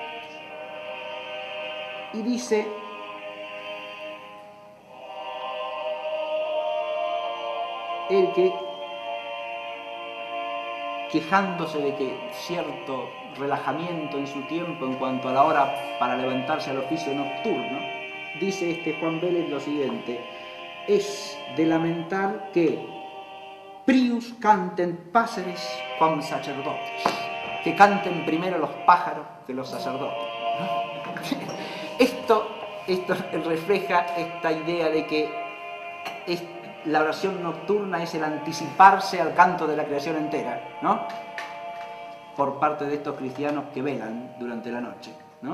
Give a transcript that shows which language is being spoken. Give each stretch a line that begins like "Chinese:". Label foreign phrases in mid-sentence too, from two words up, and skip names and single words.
Spanish: y dice: el que, quejándose de que cierto relajamiento en su tiempo en cuanto a la hora para levantarse al oficio nocturno, dice Juan Bellet lo siguiente: es de lamentar que
Latin: prius canten passeres quam sacerdotes,
Spanish: que canten primero los pájaros que los sacerdotes, ¿no? Esto refleja esta idea de que la oración nocturna es el anticiparse al canto de la creación entera, ¿no? Por parte de estos cristianos que velan durante la noche, ¿no?